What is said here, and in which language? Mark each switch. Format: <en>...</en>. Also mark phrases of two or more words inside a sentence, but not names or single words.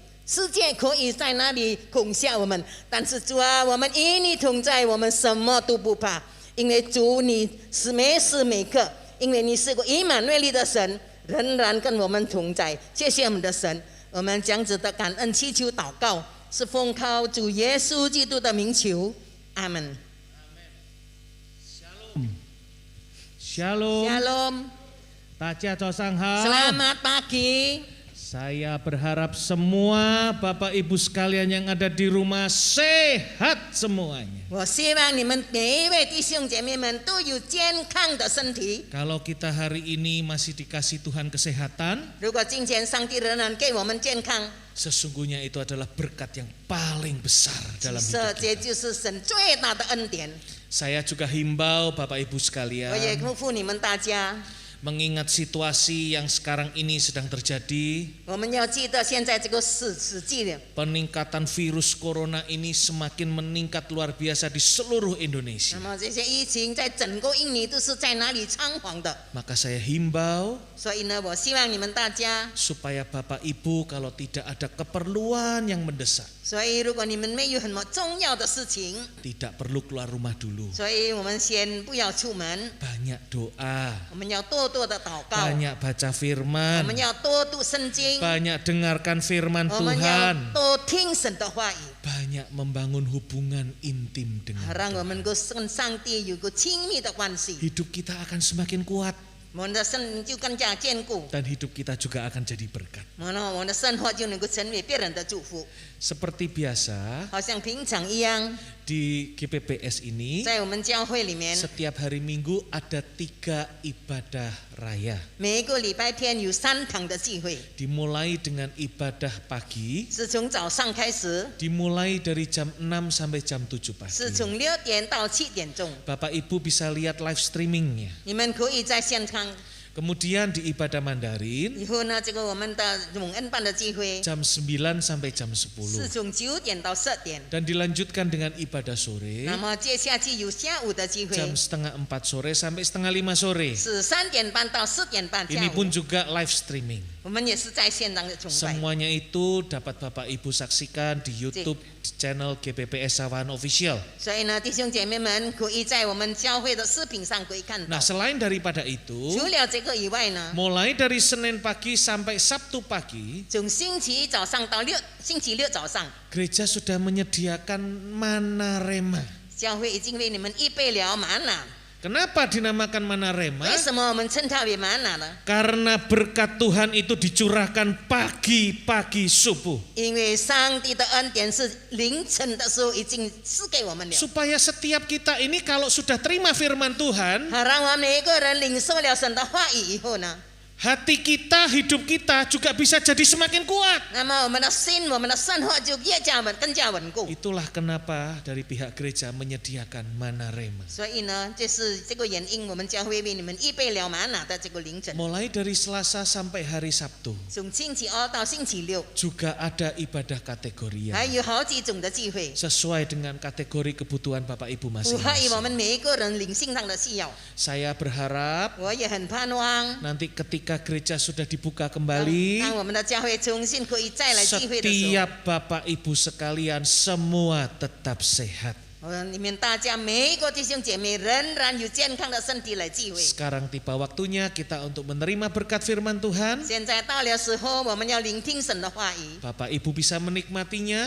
<zh>世界可以在那里恐吓我们，但是主啊，我们与你同在，我们什么都不怕，因为主你是每时每刻，因为你是个以马内利的神，仍然跟我们同在。谢谢我们的神，我们将子的感恩祈求祷告，是奉靠主耶稣基督的名求，阿门。 Shalom. Shalom. 大家早上好。</zh> <id>Selamat pagi. Saya berharap semua Bapak Ibu sekalian yang ada di rumah sehat semuanya.</id> <zh>我希望你们每一位弟兄姐妹们都有健康的身体。</zh> <id>Kalau kita hari ini masih dikasih Tuhan kesehatan,</id> <zh>如果今天上帝仍然给我们健康，</zh> <id>sesungguhnya itu adalah berkat yang paling besar dalam</id> <zh>其</zh> <id>hidup</id> <zh>实这</zh> <id>kita.</id> <zh>就是神最大的恩典。</zh> <id>Saya juga himbau Bapak Ibu</id> <zh>我也</zh> <id>sekalian,</id> <zh>祝福你们大家，</zh> <id>mengingat situasi yang sekarang ini sedang terjadi,</id> <zh>我们要记得现在这个世纪了，</zh> <id>peningkatan virus corona ini semakin meningkat luar biasa di seluruh</id> <zh>那</zh> <id>Indonesia.</id> <zh>么这些疫情在整个印尼都是在哪里猖狂的，</zh> <id>Maka saya himbau</id> <zh>所以呢，我希望你们大家，</zh> <id>supaya Bapak Ibu kalau tidak ada keperluan yang mendesak,</id> <zh>所以如果你们没有什么重要的事情，</zh> <id>tidak perlu keluar rumah dulu.</id> <zh>所以我们先不要出门，</zh> <id>Banyak doa,</id> <zh>我们要多多的祷告，</zh> <id>banyak baca</id> <zh>我</zh> <id>firman,</id> <zh>们要多读圣经，</zh> <id>banyak dengarkan firman</id> <zh>我们要</zh> <id>Tuhan,</id> <zh>多听神的话语，</zh> <id>banyak membangun hubungan intim dengan</id> <zh>让我</zh> <id>Tuhan.</id> <zh>们跟上帝有个亲密的关系，</zh> <id>Hidup kita akan semakin kuat</id> <zh>我们的生命就更加坚固，</zh> <id>dan hidup kita juga akan jadi berkat.</id> <zh>我们的生活就能够成为别人的祝福，</zh> <id>Seperti biasa</id> <zh>好像平常一样，</zh> <id>di GPPS ini</id> <zh>在我们教会里面，</zh> <id>setiap hari Minggu ada 3 ibadah raya.</id> <zh>每一个礼拜天有3堂的聚会，</zh> <id>Dimulai dengan ibadah pagi,</id> <zh>是从早上开始，</zh> <id>dimulai dari jam 6 sampai jam 7 pagi.</id> <zh>是从6点到7点钟，</zh> <id>Bapak Ibu bisa lihat</id> <en>live streamingnya.</en> <zh>你们可以在现场。</zh> <id>Kemudian di ibadah Mandarin</id> <zh>以后呢，这个我们的永恩班的聚会</zh> <id>jam 9 sampai jam</id> <zh>是</zh> <id>10.</id> <zh>从9点到10点，</zh> <id>Dan dilanjutkan dengan ibadah sore</id> <zh>那么接下去有下午的聚会，</zh> <id>jam setengah 4 sore sampai setengah 5 sore.</id> <zh>是3点半到4点半下</zh> <id>Ini</id> <zh>午</zh> <id>pun，juga</id> <en>live streaming.</en> <zh>我们也是在现场的崇拜。</zh> <id>Semuanya itu dapat Bapak Ibu saksikan di YouTube di channel GPPS Sawahan Official.</id> <zh>所以呢，弟兄姐妹们可以在我们教会的视频上可以看到</zh> <id>Nah,。selain daripada itu,</id> <zh>除了这个以外呢，</zh> <id>mulai dari Senin pagi sampai Sabtu pagi,</id> <zh>从星期一早上到星期六早上，</zh> <id>gereja sudah menyediakan mana rema.</id> <zh>教会已经为你们预备了玛纳。</zh> <id>Kenapa dinamakan mana rema?</id> <zh>为什么我们称它为玛纳呢？</zh> <id>Karena berkat Tuhan itu dicurahkan pagi-pagi subuh.</id> <zh>因为上帝的恩典是凌晨的时候已经赐给我们了。</zh> <id>Supaya setiap kita ini kalau sudah terima firman Tuhan,</id> <zh>好，让我们每一个人领受了神的话语以后呢，</zh> <id>hati kita, hidup kita juga bisa jadi semakin kuat.</id> <zh>那么我们的心、我们的生活就更加稳固。</zh> <id>Itulah kenapa dari pihak gereja menyediakan mana rema.</id> <zh>所以呢，就是这个原因，我们教会为你们预备了玛纳的这个凌晨，</zh> <id>Mulai dari Selasa sampai hari Sabtu</id> <zh>从星期二到星期六，</zh> <id>juga ada ibadah</id> <zh>还</zh> <id>kategorian</id> <zh>有好几种的聚会，</zh> <id>sesuai dengan kategori kebutuhan Bapak Ibu</id> <zh>符合于我们</zh> <id>masing-masing.</id> <zh>每一个人灵性上的需要。</zh> <id>Saya berharap</id> <zh>我也很盼望，</zh> <id>nanti ketika gereja sudah dibuka</id> <zh>当</zh> <id>kembali,</id> <zh>我们的教会重新可以再来聚会的时候，</zh> <id>setiap Bapak Ibu sekalian semua tetap sehat.</id> <zh>你们大家每一个弟兄姐妹仍然有健康的身体来聚会。</zh> <id>Sekarang tiba waktunya kita untuk menerima berkat firman Tuhan.</id> <zh>现在到了时候，我们要聆听神的话语，</zh> <id>Bapak Ibu bisa menikmatinya.</id>